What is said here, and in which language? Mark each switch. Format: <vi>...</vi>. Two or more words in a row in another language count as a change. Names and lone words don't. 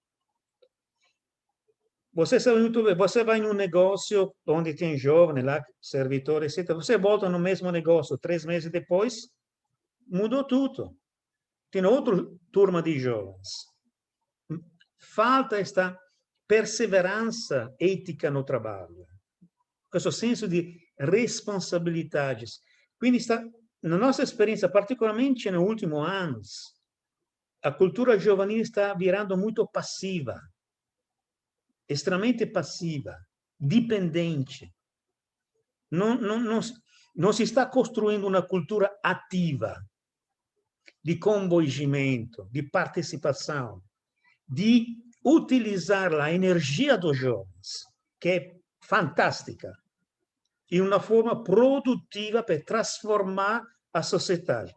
<pt>Você sabe muito bem, você vai em um negócio onde tem jovens lá, servidores, etc. Você volta no mesmo negócio, 3 meses depois, mudou tudo. Tem outra turma de jovens. Falta esta perseverança ética no trabalho,</pt> <it>questo senso di responsabilidades.</it> <pt>Quindi na nossa experiência, particularmente nos últimos anos, a cultura giovanil está virando muito passiva, extremamente passiva, dipendente. Não se está construindo uma cultura ativa, de coinvolgimento, de participação, de utilizar a energia dos jovens, que é fantástica, em uma forma produtiva para transformar a sociedade.</pt>